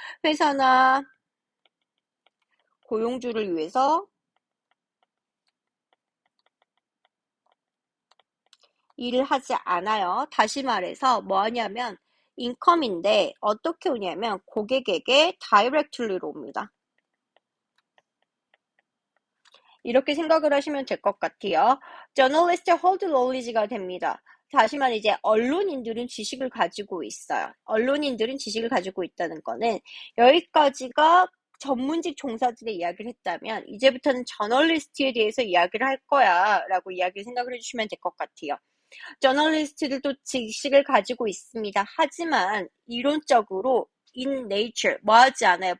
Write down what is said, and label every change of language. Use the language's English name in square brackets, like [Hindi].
[Korean] 회사나 고용주를 위해서 일을 하지 않아요. 다시 말해서 뭐 하냐면 인컴인데 어떻게 오냐면 고객에게 다이렉트리로 옵니다. 이렇게 생각을 하시면 될 것 같아요. [English] Journalist hold knowledge가 됩니다. [Korean] 다시 말해 이제 언론인들은 지식을 가지고 있어요. 언론인들은 지식을 가지고 있다는 거는 여기까지가 전문직 종사들의 이야기를 했다면 이제부터는 저널리스트에 대해서 이야기를 할 거야 라고 이야기를 생각을 해주시면 될 것 같아요. 저널리스트들도 지식을 가지고 있습니다. 하지만 이론적으로 in nature, 뭐 하지 않아요.